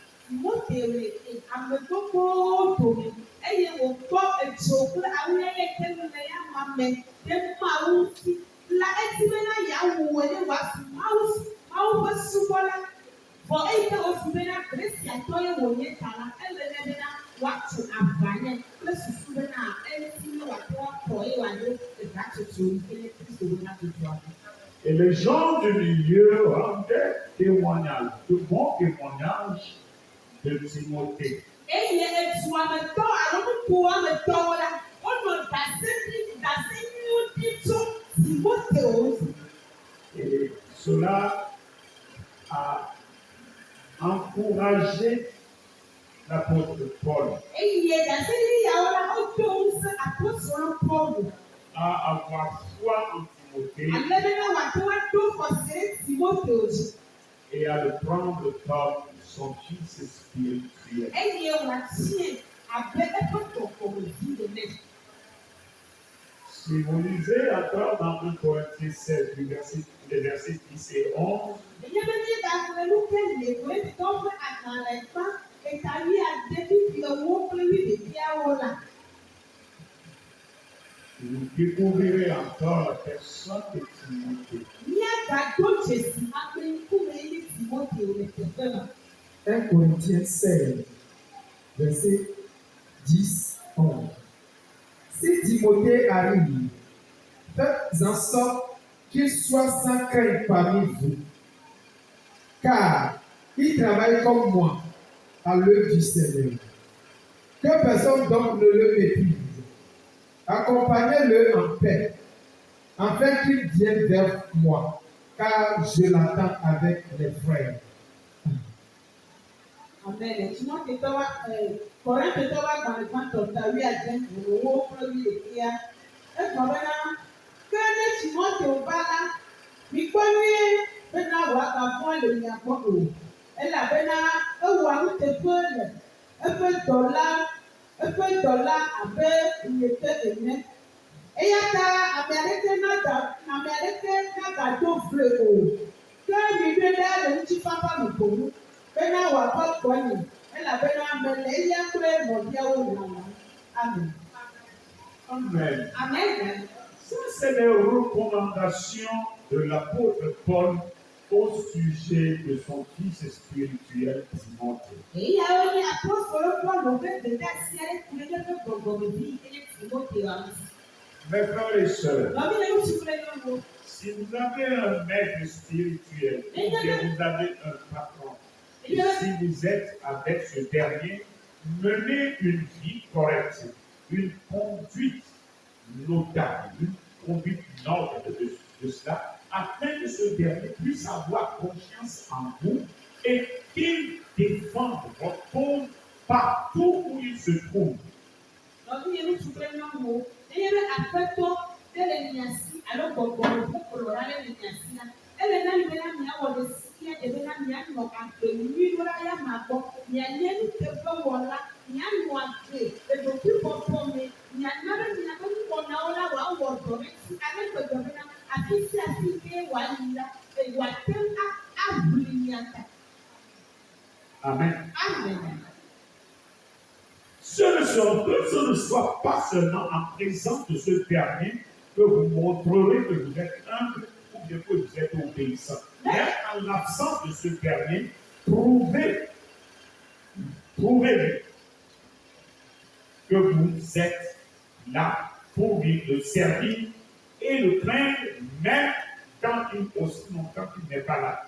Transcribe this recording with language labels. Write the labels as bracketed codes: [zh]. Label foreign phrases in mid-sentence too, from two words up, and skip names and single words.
[ee] Timoteo le ame gbogbo dome eye wòkpɔ edzo kple awuyeye ke le ya mame ɖe Mawu ŋuti la edi bena yeawɔe ne wòazu Mawu ƒe subɔla vɔ eyi ke wosu bena Greciatɔ ye wònye ta la ele nɛ bena wòatso aʋa nɛ kple susu bena eti ne wòate woakɔ eye wòaɖo egatsotso yi ke nye Kristo bena tsotroa. [fr] Et les gens du milieu rendaient témoignage, de bons témoignages de Timothée. [ee] Eye eduametɔ alo nukuametɔwo la wonɔ dase nyuiwo ɖi tso Timoteo ŋuti. [fr] Et cela a encouragé l'apôtre Paul [ee] Eye dase yawo la wodo ŋusẽ apostolo Paulo [fr] à avoir foi en Timothée [ee] ale bena wòate woaɖo xɔse ɖe Timoteo dzi [fr] et à le prendre comme son fils spirituel. [ee] eye wòatie abe eƒe tɔkɔmevi ene. [fr] Si vous lisez encore dans 1 Corinthiens 16, les versets 10 et 11, [ee] Enye be míegaxlẽ nu ke le Korinthitɔwo ƒe agbalẽ gbã eta wuiade wuiewo kple wuiɖekɛawo la. [fr] vous découvrirez encore la personne de Timothée. [ee] Míagado dzesi ame ŋkume nye Timoteo le teƒe me. [fr] 1 Corinthiens 16, verset 10-11. Si Timothée arrive, faites en sorte qu'il soit sans crainte parmi vous, car il travaille comme moi à l'œuvre du Seigneur. Que personne donc ne le méprise. Accompagnez-le en paix, afin qu'il vienne vers moi, car je l'attends avec les frères. Amen. [ee] Timoteo Korintitɔwo agbalẽ gbãtɔ ta wuiade vovovowo kple wuiɖekɛa. Egblɔ bena ke ne Timoteo va la, mikpɔ nyuie bena wòagavɔ̃ le mia gbɔ o, elabena ewɔa nuteƒe le eƒe dɔ la abe nyete ene. Eya ta ame aɖeke nagado vloe o, ke miɖoe ɖa le ŋutifafa me ko ŋu bena wòava gbɔnye elabena mele eya kple nɔviawo lalam. Amen. Amen. Amen. [fr] Ça, c'est les recommandations de l'apôtre Paul au sujet de son fils spirituel Timothée. [ee] Eyawo nye apostolo Paulo ƒe dedeasi aɖe kple eƒe gbɔgbɔmevi yi ke nye Timoteo ŋuti. [fr] Mes frères et sœurs, [ee] Nɔvi le ŋutsu kple nyɔnuwo. [fr] si vous avez un maître spirituel, ou bien vous avez un patron, et si vous êtes avec ce dernier, menez une vie correcte, une conduite notable, une conduite noble de cela, afin que ce dernier puisse avoir confiance en vous et qu'il défende votre cause partout où il se trouve. [ee] Nɔvi le ŋutsu kple nyɔnuwo. Eye be aƒetɔ ɖe le mia si alo gbɔgbɔme ƒe kplɔla ɖe le mia si la, ele na mi bena miawɔ ɖe sia ɖe bena mianɔ agbe nyuie ɖo ɖa ya ma gbɔ, mianye nuteƒewɔla, mianɔ agbe le ɖokuibɔbɔ me, miana be miaƒe nukpɔnawo la wòawɔ dɔ ɖe si ale gbegbe bena afi sia afi ke wòayi la, wòate ŋu aʋli mia ta. Amen. Amen. [fr] Ce ne soit pas seulement en présence de ce dernier que vous montrerez que vous êtes humble ou bien que vous êtes obéissant. Mais en l'absence de ce dernier, prouvez-lui que vous êtes là pour lui le servir et le craindre même aussi longtemps qu'il n'est pas là.